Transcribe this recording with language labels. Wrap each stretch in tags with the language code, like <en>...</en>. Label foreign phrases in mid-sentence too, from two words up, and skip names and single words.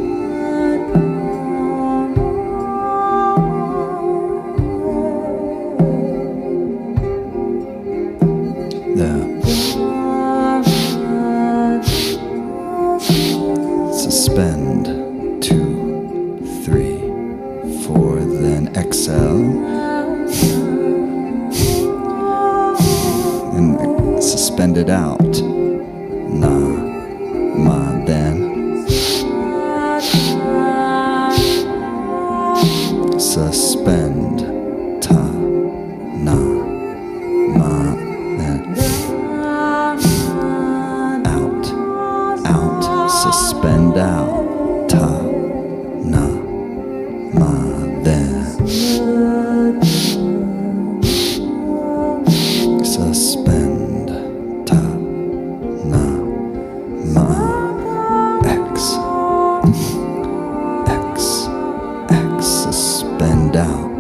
<en>Suspend. 2, 3, 4. Then exhale. And suspend it out. Na, ma, then. Suspend. Ta, na, ma, then. Suspend out. Ta, na, ma, then. Suspend. Ta, na, ma. X. X. X. Suspend out.</en>